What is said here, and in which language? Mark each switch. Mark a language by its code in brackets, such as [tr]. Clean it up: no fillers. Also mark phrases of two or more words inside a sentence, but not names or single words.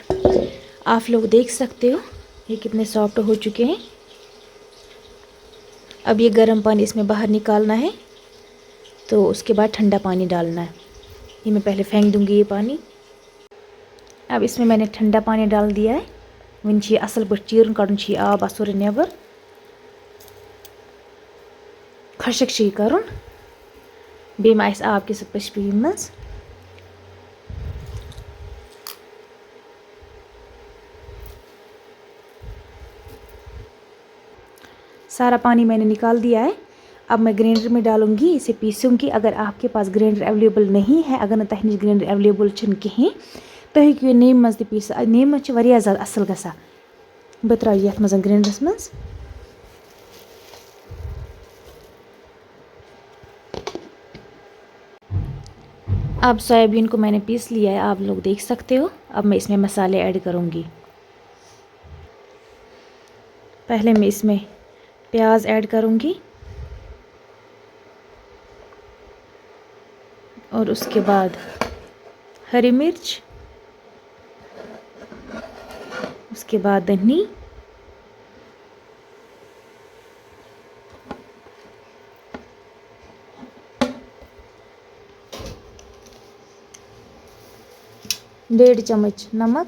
[hi] आप लोग देख सकते हो ये कितने सॉफ्ट हो चुके हैं। अब ये गर्म पानी इसमें बाहर निकालना है, तो उसके बाद ठंडा पानी डालना है। ये मैं पहले फेंक दूँगी ये पानी। अब इसमें मैंने ठंडा पानी डाल दिया है। [ks] वन असल पे चीरन कड़न आब असुर नेबर, खशक कर बे आब किस पशपी मज। [hi] सारा पानी मैंने निकाल दिया है। अब मैं ग्राइंडर में डालूंगी, इसे पीसूंगी। अगर आपके पास ग्राइंडर अवेलेबल नहीं है, [ks] अगर तह नश ग्राइंडर अवेलेबल कहीं, तो हेकु नेम मज पीस। नेम मज ज़्यादा असल गसा। बह त्रा ये मज ग्राइंडरस मज। [hi] अब सोयाबीन को मैंने पीस लिया है, आप लोग देख सकते हो। अब मैं इसमें मसाले ऐड करूंगी। पहले मैं इसमें प्याज ऐड करूंगी, और उसके बाद हरी मिर्च, उसके बाद धनी, डेढ़ चम्मच नमक।